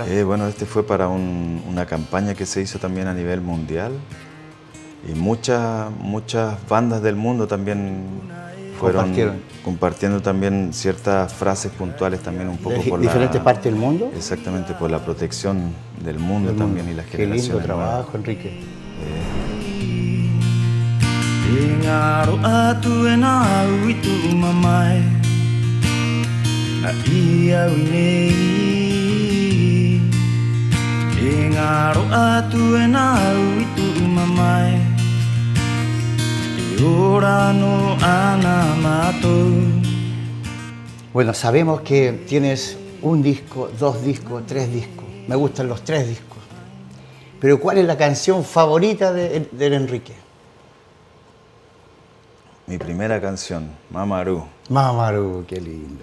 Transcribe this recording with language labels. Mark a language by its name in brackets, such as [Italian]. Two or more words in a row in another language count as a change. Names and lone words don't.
[Spanish] Bueno, este fue para una campaña que se hizo también a nivel mundial y muchas bandas del mundo también fueron compartiendo también ciertas frases puntuales también un poco de por diferentes partes del mundo. Exactamente, por la protección del mundo también y las Qué generaciones lindo nuevas. trabajo, Enrique. [Rapanui] ngaro atu e nā au i tu mamai a ia winei e ngaro atu e nā au i tu mamai e ora no ana matou. [Spanish] Bueno, sabemos que tienes un disco, 2 discos, 3 discos. Me gustan los 3 discos. Pero ¿cuál es la canción favorita del Enrique? Mi primera canción, Mamaru. Mamaru, qué lindo.